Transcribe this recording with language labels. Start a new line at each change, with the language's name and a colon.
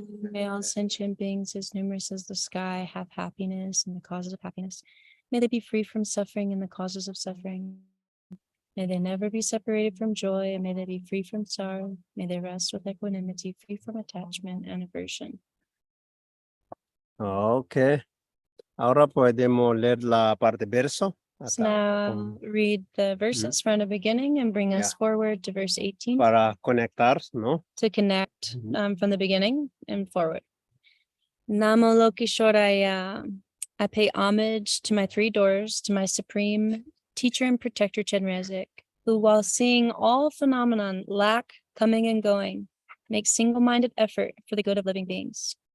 English: May all sentient beings, as numerous as the sky, have happiness and the causes of happiness. May they be free from suffering and the causes of suffering. May they never be separated from joy, and may they be free from sorrow. May they rest with equanimity, free from attachment and aversion. Okay.
Spanish: Ahora podemos leer la parte verso.
English: So now read the verses from the beginning and bring us forward to verse 18
Spanish: Para conectar, ¿no?
English: to connect from the beginning and forward. Namo Lokishwaraya. I pay homage to my three doors, to my supreme teacher and protector Chenrezig, who, while seeing all phenomenon lack, coming and going, makes single-minded effort for the good of living beings.